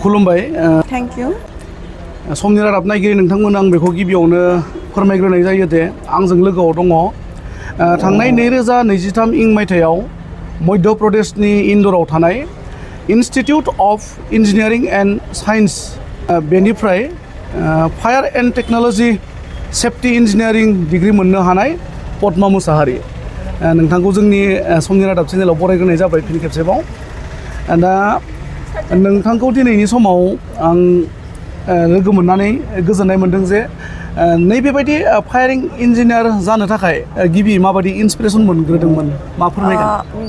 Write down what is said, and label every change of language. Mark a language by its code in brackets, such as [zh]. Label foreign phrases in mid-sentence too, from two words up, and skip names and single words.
[brx] खुलुमबाय [en] Thank you [brx] समनि रादाब नायगिरि नोंथांमोन आं बेखौ गिबियावनो फोरमायग्रोनाय जायो दे आंजों लोगोआव दङ थांनाय 2023 इं मायथाइयाव मध्य प्रदेशनि इंदोराव थानाय इन्स्टिट्यूट ऑफ इंजीनियरिंग एंड साइंस बेनिफ्राय [en] fire and technology safety engineering degree [brx] मोननो हानाय पद्मा मुसाहारि नोंथांखौ जोंनि समनि रादाब चेनेलाव बरायग्रोनाय जाबाय फिन खेबसेबाव दा नोंथांखौ दिनैनि समाव आं लोगो मोननानै गोजोननाय मोनदों जे नैबेबायदि [en] fire engineer [brx] जानो थाखाय गिबि माबायदि इन्सपिरेसन मोनग्रोदोंमोन मा फोरमायगोन